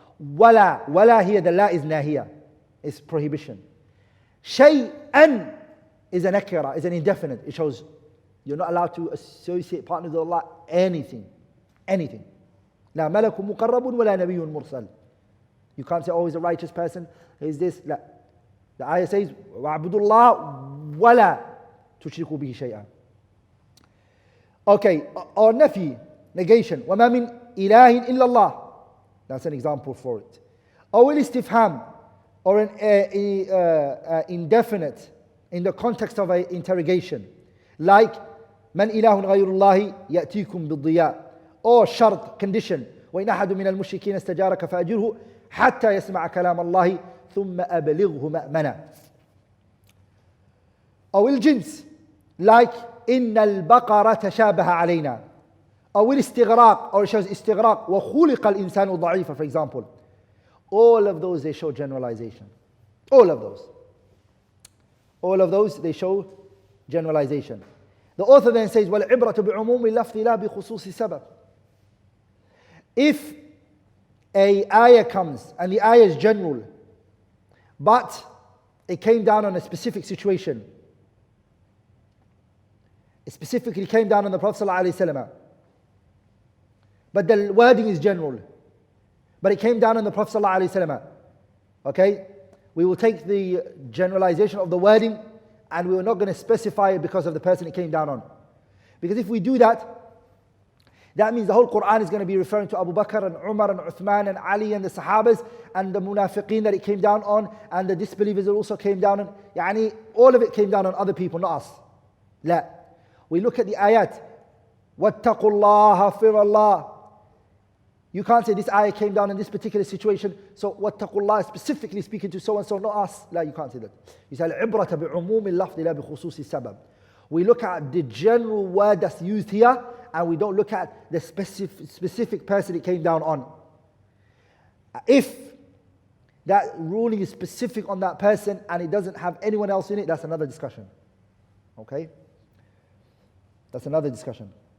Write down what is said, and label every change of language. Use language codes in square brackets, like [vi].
[en] وَلَا here, the la is nahiya. It's prohibition. شَيْئًا is an nakira, is an indefinite. It shows you're not allowed to associate partners with Allah anything. [ar] Anything. لا ملك مقرب ولا نبي مرسل. [en] You can't say, oh, he's a righteous person, he's this. [ar] لا. [en] The ayah says, [ar] وَاعْبُدُوا اللَّهَ وَلَا تُشْرِكُوا بِهِ شَيْئًا. [en] Okay, or nafi, negation. [ar] وَمَا مِنْ إِلَهٍ إِلَّا اللَّهِ. [en] That's an example for it. Or istifham, or an indefinite in the context of an interrogation. [ar] Like, مَنْ إِلَهٌ غَيْرُ اللَّهِ يَأْتِيكُمْ بِالضِّيَاءِ. [en] Or shart, condition. [ar] وَإِنْ أَحَدٌ مِنَ الْمُشْرِكِينَ اسْتَجَارَكَ فَأَجِرْهُ حَتَّى يَسْمَعَ كَلَامَ اللَّهِ ثُمَّ أَبْلِغْهُ مَأْمَنًا. أو الجنس, like إِنَّ الْبَقَرَ تَشَابَهَ عَلَيْنَا. أو الاستغراق, [en] or it shows [ar] استغراق. وَخُلِقَ الْإِنسَانُ ضَعِيفًا, [en] for example. All of those, they show generalization. All of those. All of those, they show generalization. The author then says, [ar] وَالْعِبْرَةُ بِعُمُومِ اللَّفْظِ لَا بِخُصُوصِ السَّبَبِ. [en] If a ayah comes and the ayah is general, but it came down on a specific situation. It specifically came down on the Prophet ﷺ. But the wording is general. But it came down on the Prophet ﷺ. Okay? We will take the generalization of the wording and we are not going to specify it because of the person it came down on. Because if we do that, that means the whole Quran is going to be referring to Abu Bakr and Umar and Uthman and Ali and the Sahabas and the munafiqeen that it came down on and the disbelievers that also came down on. Yani, all of it came down on other people, not us. La. We look at the ayat. [ar] وَاتَّقُوا اللَّهَ فِرَ اللَّهِ. [en] You can't say this ayah came down in this particular situation, so [ar] وَاتَّقُوا اللَّهِ [en] is specifically speaking to so and so, not us. La, you can't say that. You say [ar] الْعِبْرَةَ بِعُمُومِ اللَّفْظِ لَا بِخُصُوصِ السَّبَبِ. [en] We look at the general word that's used here, and we don't look at the specific person it came down on. If that ruling is specific on that person and it doesn't have anyone else in it, that's another discussion. Okay? That's another discussion.